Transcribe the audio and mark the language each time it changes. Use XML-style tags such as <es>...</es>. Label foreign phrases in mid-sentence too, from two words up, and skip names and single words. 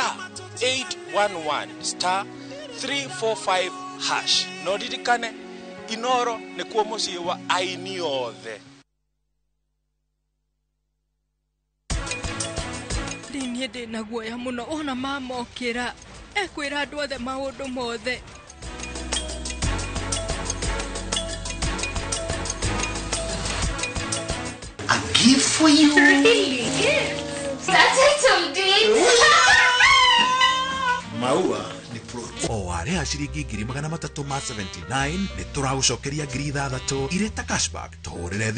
<ki>*811 *345# no ririkane Inoro ni kuo mucii wa aini othe. Ndini ndina guoya muno ona mamokira ekwira andu othe maundu mothe.</ki> <en>A gift for you. Really? That's title deeds.</en> <ki>Maua ni pro. O wale a shiringi 379 ni turagucokeria 6,000 ireta cashback. Tuhurire thimu</ki>